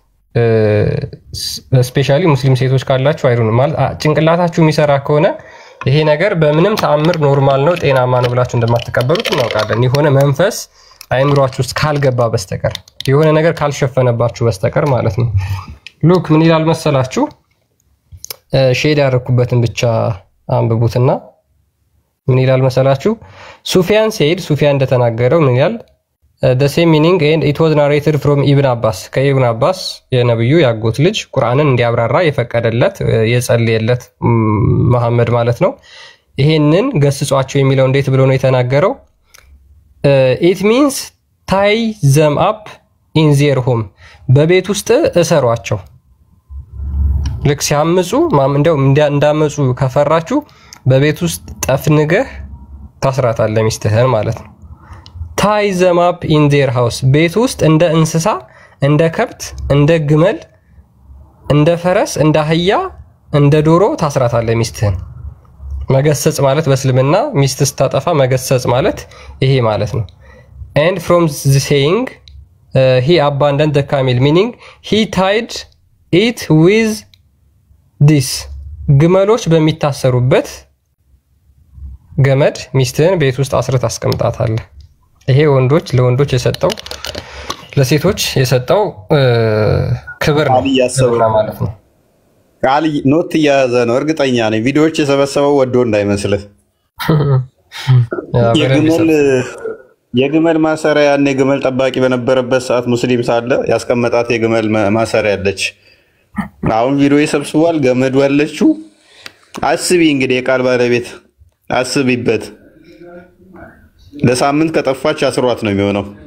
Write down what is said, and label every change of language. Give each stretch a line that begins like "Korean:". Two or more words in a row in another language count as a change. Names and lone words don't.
Amharic: ስፔሻሊ ሙስሊም ሴቶች ካላችሁ አይሩን ማለት ጭንቅላታችሁ የሚሰራ ከሆነ ይሄ ነገር በምንም ተአምር ኖርማል ነው ጤናማ ነው ብላችሁ እንደማትቀበሉት እናውቃለን የሆነ መንፈስ አይምሯችሁ ውስጥ ካልገባ በስተቀር የሆነ ነገር ካልሸፈነባችሁ በስተቀር ማለት ነው ሉክ ምን ይላል መሰላችሁ ሼድ ያደረኩበትን ብቻ አንብቡትና ምን ይላል መሰላችሁ ሱፊያን ሰይድ ሱፊያን እንደተናገረው ምን ይላል
English: the same meaning and it was narrated from Ibn Abbas
Amharic: ከኢብን አባስ የነብዩ ያጎት ልጅ ቁርአንን እንዲያብራራ የፈቀደለት የጸለየለት መሐመድ ማለት ነው ይሄንን ገስጿቸው የሚለው እንዴት ብሎ ነው የተናገረው
English: it means tie them up in their home
Amharic: በቤት ውስጥ እሰሯቸው ልክ ሲያምጹ እንደው እንዳመጹ ከፈራችሁ በቤት ውስጥ ጠፍንገህ ታስራታለህ ሚስትህን ማለት ነው
English: tie them up in their house
Amharic: ቤት ውስጥ እንደ እንስሳ እንደ ከብት እንደ ግመል እንደ ፈረስ እንደ አህያ እንደ ዶሮ ታስራታለህ ሚስትህን። መገሰጽ ማለት በእስልምና ሚስት ስታጠፋ መገሰጽ ማለት ይሄ ማለት ነው።
English: and from the saying he abandoned the camel meaning he tied it with this
Amharic: ግመሎች በሚታሰሩበት ገመድ ሚስትህን ቤት ውስጥ አስረት አስቀምጣታለህ። ይሄ ወንዶች ለወንዶች የሰጠው ለሴቶች የሰጠው ክብር ነው ማለት ነው። ቃል ኖት እያያዘ ነው እርግጠኛ ነኝ። ቪዲዮዎች የሰበሰበው ወዶ እንዳይመስልህ። የግመል ማሰሪያ ያኔ ግመል ጠባቂ በነበረበት ሰዓት ሙስሊም ሳለ ያስቀመጣት የግመል ማሰሪያ አለች። አሁን ቪዲዮ ይሰብስቧል። ገመዱ ያለችው አስቢ እንግዲህ የቃል ባለቤት አስቢበት። ለሳምንት ከጠፋች አስሯት ነው የሚሆነው።